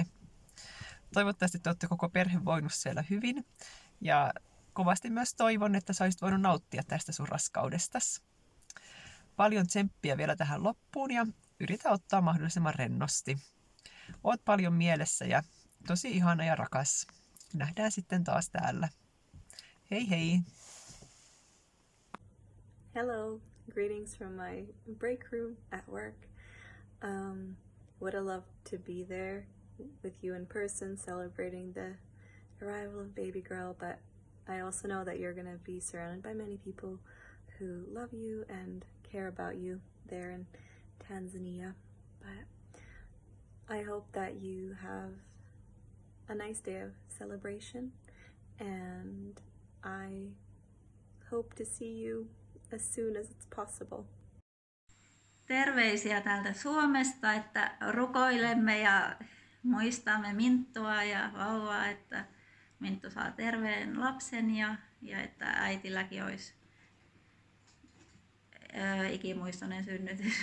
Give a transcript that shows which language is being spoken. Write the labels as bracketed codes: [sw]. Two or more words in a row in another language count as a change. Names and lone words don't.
[fi] Toivottavasti te olette koko perhe voinut siellä hyvin ja kovasti myös toivon, että sä olisit voinut nauttia tästä sun raskaudestasi. Paljon tsemppiä vielä tähän loppuun ja yritä ottaa mahdollisimman rennosti. Oot paljon mielessä ja tosi ihana ja rakas. Nähdään sitten taas täällä. Hei hei! [en] Hello, greetings from my break room at work. Would have loved to be there with you in person celebrating the arrival of baby girl, but I also know that you're going to be surrounded by many people who love you and care about you there in Tanzania. But I hope that you have a nice day of celebration, and I hope to see you as soon as it's possible. [fi] Terveisiä täältä Suomesta, että rukoilemme ja muistamme Minttua ja vauvaa, että Minttu saa terveen lapsen ja että äitilläkin olisi ikimuistoinen synnytys.